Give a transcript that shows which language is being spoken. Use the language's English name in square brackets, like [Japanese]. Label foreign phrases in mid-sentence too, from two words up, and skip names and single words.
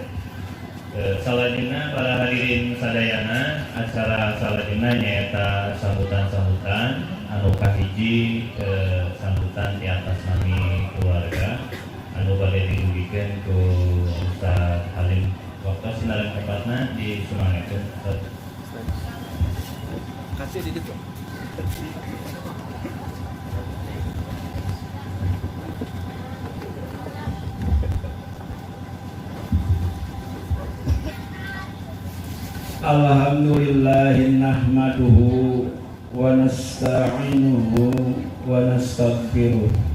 [Sundanese] Salajengna para hadirin sadayana, acara salajengna nyaeta sambutan-sambutan anu kahiji sambutan di atas nami keluarga anu bade didugikeun ku Ustaz Halim. Waktu sinaran tempatna di Sumangeun. [Indonesian] Kasih di situ. [Arabic] الحمد لله نحمده ونستعينه ونستغفره